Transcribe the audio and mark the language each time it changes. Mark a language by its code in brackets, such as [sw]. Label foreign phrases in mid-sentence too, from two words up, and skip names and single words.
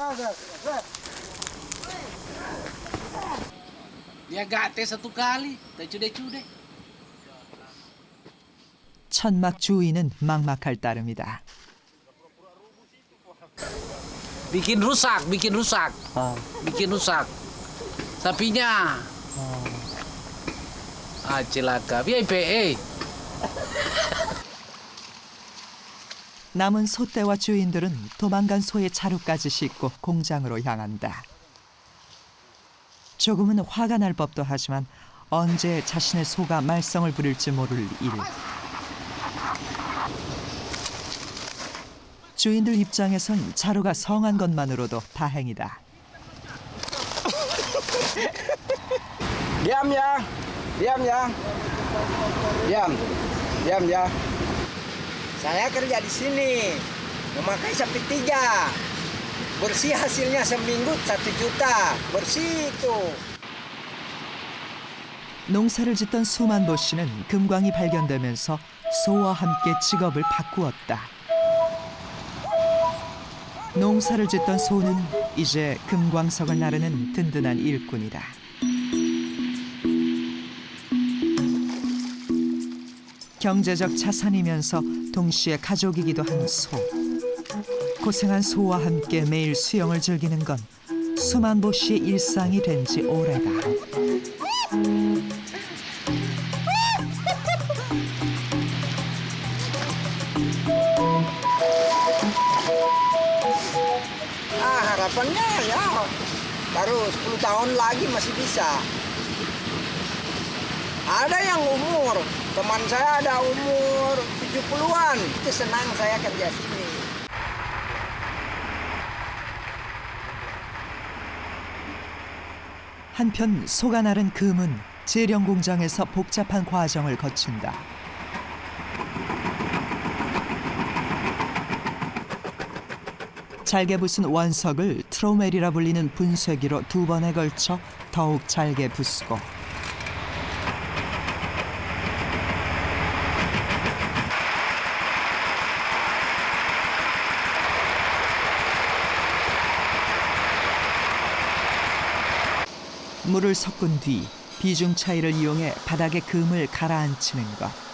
[id] Dia gate satu kali, tak cude-cude. [ko] 천막 주인은 막막할 따름이다. [id] Bikin rusak, bikin rusak. Bikin rusak. Sapinya. Ah, celaka. VIP. [ko] 남은 소떼와 주인들은 도망간 소의 자루까지 싣고 공장으로 향한다. 조금은 화가 날 법도 하지만 언제 자신의 소가 말썽을 부릴지 모를 일. 주인들 입장에선 자루가 성한 것만으로도 다행이다. [id] Diam ya. Diam ya. Diam. Diam ya. Saya kerja di sini. Memakai sapi 3. Bersih hasilnya seminggu 1 juta. Bersih itu. [ko] 농사를 짓던 수만보 씨는 금광이 발견되면서 소와 함께 직업을 바꾸었다. 농사를 짓던 소는 이제 금광석을 나르는 든든한 일꾼이다. 경제적 자산이면서 동시에 가족이기도 한 소. 고생한 소와 함께 매일 수영을 즐기는 건 수만보 씨의 일상이 된 지 오래다. [id] Harapannya ya baru 10 tahun lagi masih bisa. Ada yang umur, teman saya ada umur 70-an. Itu senang saya kerja sini. [ko] 한편 소가 나른 금은 재령 공장에서 복잡한 과정을 거친다. 잘게 부순 원석을 트로멜이라 불리는 분쇄기로 2번에 걸쳐 더욱 잘게 부수고 물을 섞은 뒤 비중 차이를 이용해 바닥에 금을 가라앉히는 것.